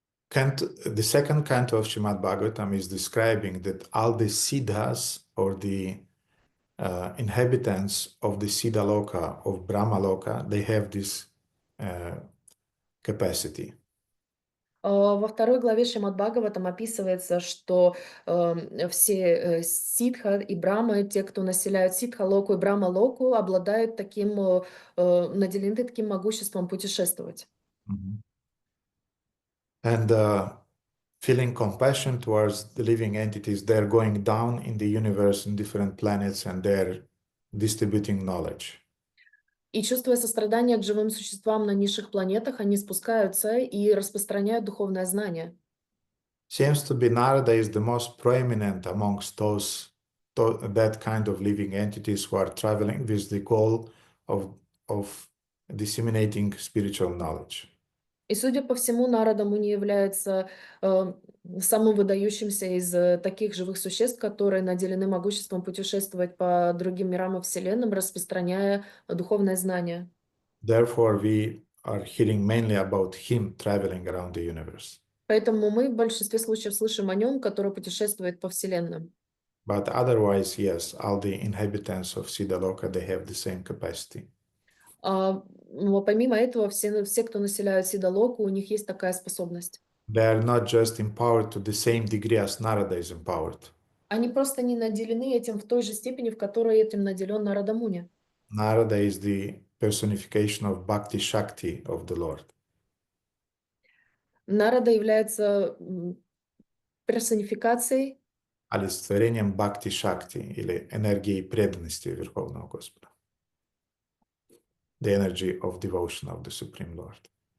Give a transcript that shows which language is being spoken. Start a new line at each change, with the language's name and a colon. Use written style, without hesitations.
English: The second canto of Srimad Bhagavatam is describing that all the siddhas, or the inhabitants of the Siddha Loka, of Brahma Loka, they have this capacity.
Russian: Во второй главе Шримад Бхагаватам описывается, что все ситха и брамы, те, кто населяют ситха-локу и брама-локу, обладают таким, наделены таким могуществом путешествовать. Mm-hmm.
English: And feeling compassion towards the living entities, they're going down in the universe in different planets and they're distributing knowledge.
Russian: И чувствуя сострадание к живым существам на низших планетах, они спускаются и распространяют духовное знание.
English: Seems to be Narada is the most prominent amongst that kind of living entities who are traveling with the goal of disseminating spiritual knowledge.
Russian: И, судя по всему, Нарада Муни является самым выдающимся из таких живых существ, которые наделены могуществом путешествовать по другим мирам и вселенным, распространяя духовное знание.
English: Therefore, we are hearing mainly about him traveling around the universe.
Russian: Поэтому мы в большинстве случаев слышим о нем, который путешествует по вселенным.
English: But otherwise, yes, all the inhabitants of Siddhaloka, they have the same capacity.
Russian: Но помимо этого, все, кто населяют Сидалоку, у них есть такая способность.
English: They are not just empowered to the same degree as Narada is empowered.
Russian: Они просто не наделены этим в той же степени, в которой этим наделен Нарада Муни.
English: Narada is the personification of Bhakti Shakti of the Lord.
Russian: Нарада является персонификацией, Олицетворением Бхакти Shakti или энергии преданности Верховного Господа.
English: The energy of devotion of the Supreme Lord.